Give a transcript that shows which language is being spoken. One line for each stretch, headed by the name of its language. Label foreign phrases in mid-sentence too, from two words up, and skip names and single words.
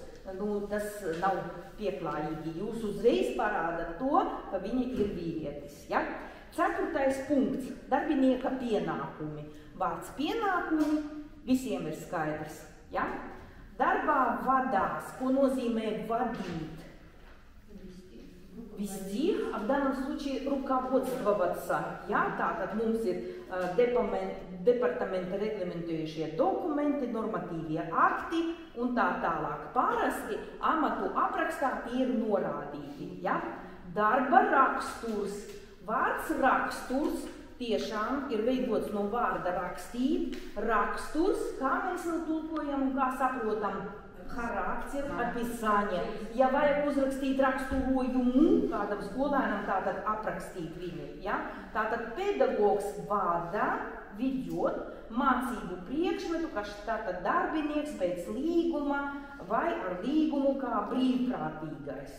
Latvian: Nu, tas nav pieklājīgi. Jūs uzreiz parādat to, ka viņa ir vīrietis. Ja? 4. punkts – darbinieka pienākumi. Vārds pienākumi visiem ir skaidrs. Ja? Darbā vadās, ko nozīmē vadīt?
Russian: Вести, а в данном случае руководствоваться.
Latvian: Ja? Tātad mums ir departamenta reglamentējušie dokumenti, normatīvie akti un tā tālāk. Parasti amatu aprakstā tie ir norādīti. Ja? Darba raksturs. Vārds raksturs tiešām ir veidots no vārda rakstīt. Raksturs, kā mēs tulkojam un kā saprotam,
Russian: характер, описание.
Latvian: Ja vajag uzrakstīt raksturojumu kādam skolēnam, tātad aprakstīt viņu. Ja? Tātad pedagogs vada, ведет mācību priekšmetu, kas tātad darbinieks pēc līguma vai ar līgumu kā brīvprātīgais.